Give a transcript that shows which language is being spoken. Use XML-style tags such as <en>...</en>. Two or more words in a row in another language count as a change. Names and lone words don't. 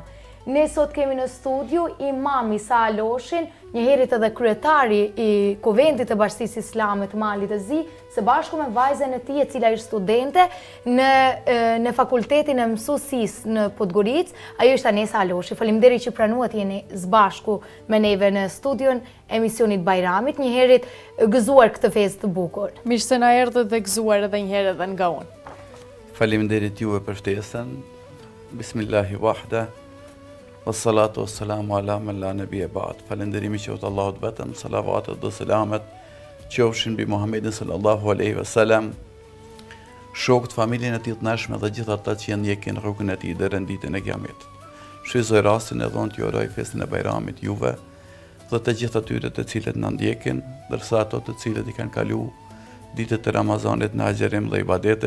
<sq>Ne sot kemi në studio Imam Isa Aloshin, njëherët edhe kryetari i Kuvendit të Bashkisë Islame të Malit të Zi, së bashku me vajzën e tij e cila është studente në fakultetin e mësuesisë në Podgoricë. Ajo është Anesa Aloshi. Faleminderit që pranuat jeni së bashku me neve në studion emisionit Bajramit, njëherët gëzuar këtë festë të bukur. Mirë se na erdhët dhe gëzuar edhe një herë edhe nga unë. Faleminderit juve për ftesën.</sq> <ar>بسم الله وحده. والصلاة والسلام على من لا نبي بعد.</ar> <sq>Falenderimi qoftë Allahut vetëm, salavatet dhe selamet qofshin mbi Muhammedin</sq> <ar>صلى الله عليه وسلم,</ar> <sq>shokët, familjen e tij të ndershme dhe gjithë ata që ndjekin rrugën e tij deri në ditën e Kiametit. Shfrytëzoj rastin edhe unë t'ju uroj festën e Bajramit juve dhe të gjithë atyre të cilët na ndjekin, ndërsa ato të cilët i kanë kalu ditët e Ramazanit në agjerim dhe ibadete.</sq>